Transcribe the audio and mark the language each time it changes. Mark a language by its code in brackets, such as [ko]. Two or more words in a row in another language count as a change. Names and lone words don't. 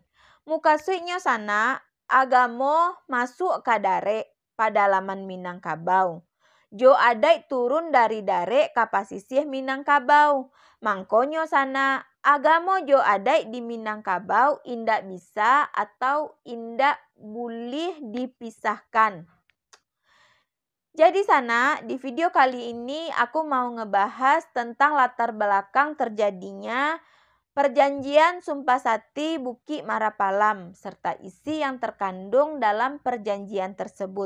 [min] Mukasuinyo sana agamo masuk ke dare padalaman Minangkabau. Jo adai turun dari dare ke pasisih Minangkabau. Mangkonyo sana agamo jo adai di Minangkabau indak bisa atau indak boleh dipisahkan. [id] Jadi Sana, di video kali ini aku mau ngebahas tentang latar belakang terjadinya Perjanjian Sumpah Sati Buki Marapalam serta isi yang terkandung dalam perjanjian tersebut.